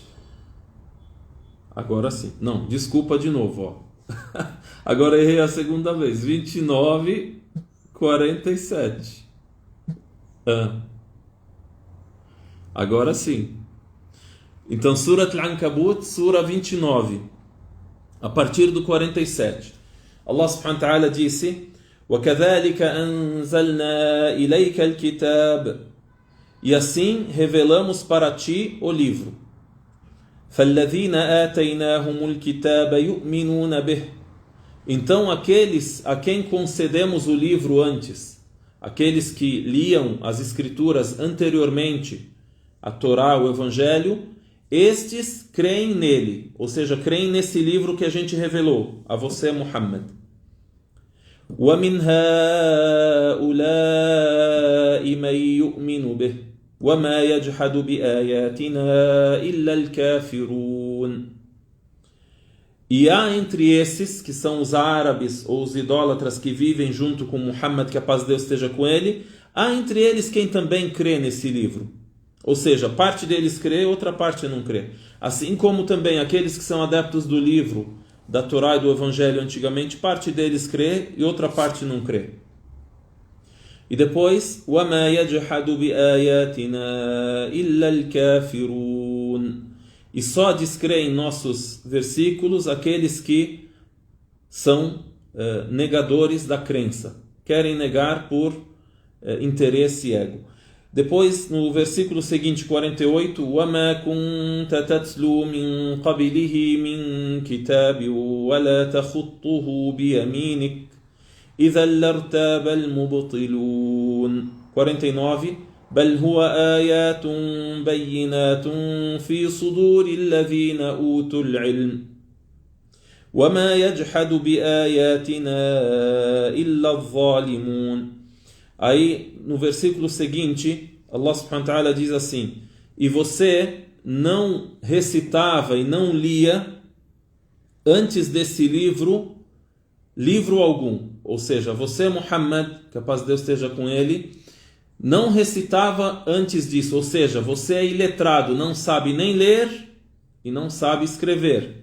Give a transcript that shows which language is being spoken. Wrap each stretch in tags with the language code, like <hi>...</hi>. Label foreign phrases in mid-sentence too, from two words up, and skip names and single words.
<pt>Agora sim. Não, desculpa de novo, ó. Agora errei a segunda vez. 29, 47. Agora sim. Então, Surat Al-Ankabut, Sura 29, a partir do 47.</pt> <ar>الله سبحانه وتعالى disse: وَكَذَلِكَ أَنزَلْنَا إِلَيْكَ الْكِتَابَ.</ar> <pt>E assim revelamos para ti o livro.</pt> <ar>فَالَّذِينَ آتَيْنَاهُمُ الْكِتَابَ يُؤْمِنُونَ بِهِ.</ar> <pt>Então aqueles a quem concedemos o livro antes, aqueles que liam as escrituras anteriormente, a Torá, o Evangelho, estes creem nele, ou seja, creem nesse livro que a gente revelou a você, Muhammad.</pt> <ar>وَمِنْ هَؤُلَاءِ مَنْ يُؤْمِنُ بِهِ وَمَا يَجْحَدُ بِآيَاتِنَا إِلَّا الْكَافِرُونَ.</ar> <pt>E há entre esses, que são os árabes ou os idólatras que vivem junto com Muhammad, que a paz de Deus esteja com ele, há entre eles quem também crê nesse livro. Ou seja, parte deles crê, outra parte não crê. Assim como também aqueles que são adeptos do livro da Torá e do Evangelho antigamente, parte deles crê e outra parte não crê. E depois,</pt> <ar>وَمَا يَجْحَدُ بِآيَاتِنَا إِلَّا الْكَافِرُونَ.</ar> <pt>E só descrê em nossos versículos aqueles que são negadores da crença, querem negar por interesse e ego. Depois, no versículo seguinte, 48,</pt> <ar>وَمَا كُنْتَ تَتْلُو مِنْ قَبِلِهِ مِنْ كِتَابٍ وَلَا تَخُطُّهُ بِيَمِينِكَ إذا لارتاب المبطلون. 49 بل هو آيات بينات في صدور الذين أوتوا العلم وما يجحد بآياتنا إلا الظالمون.</ar> <pt>Aí no versículo seguinte</pt> <ar>الله سبحانه وتعالى</ar> <pt>diz assim: e você não recitava e não lia antes desse livro algum, ou seja, você, Muhammad, que a paz de Deus esteja com ele, não recitava antes disso, ou seja, você é iletrado, não sabe nem ler e não sabe escrever.</pt>